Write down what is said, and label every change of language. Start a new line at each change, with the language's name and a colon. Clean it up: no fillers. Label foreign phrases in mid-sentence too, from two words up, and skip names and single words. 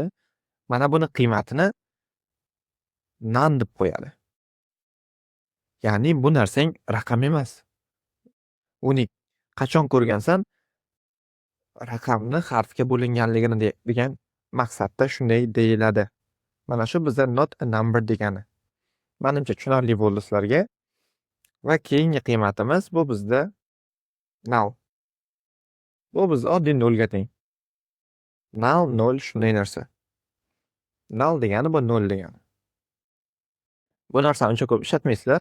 Uzbek: Mana buni qiymatini none deb qo'yadi. Ya'ni bu narsang raqam emas. Unik. Qachon ko'rgansan raqamni harfga bo'linganligini degan maqsadda shunday deyiladi. Mana shu bizda
English: not a number
Uzbek: degani. Menimcha tushunarli bo'ldi sizlarga. Va keyingi qiymatimiz bu bizda null. Bu biz oddiy nolga teng. Null 0 shunday narsa. Null degani bu 0 degani. Bu narsani uncha ko'p ishlatmaysizlar.